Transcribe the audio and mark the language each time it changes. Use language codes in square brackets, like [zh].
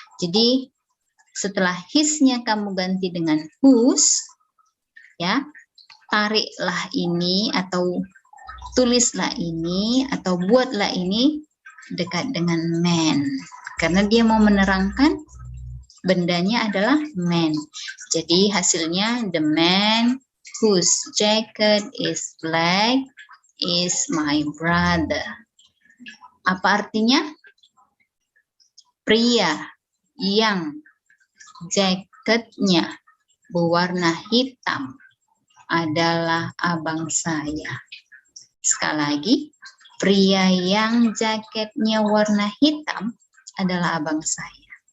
[id] Jadi setelah his-nya kamu ganti dengan whose, ya. Tariklah ini atau tulislah ini atau buatlah ini dekat dengan man. Karena dia mau menerangkan bendanya adalah man. Jadi hasilnya [en] the man whose jacket is black is my brother. [id] Apa artinya? Pria yang jaketnya berwarna hitam adalah abang saya. Sekali lagi, pria yang jaketnya warna hitam adalah abang saya.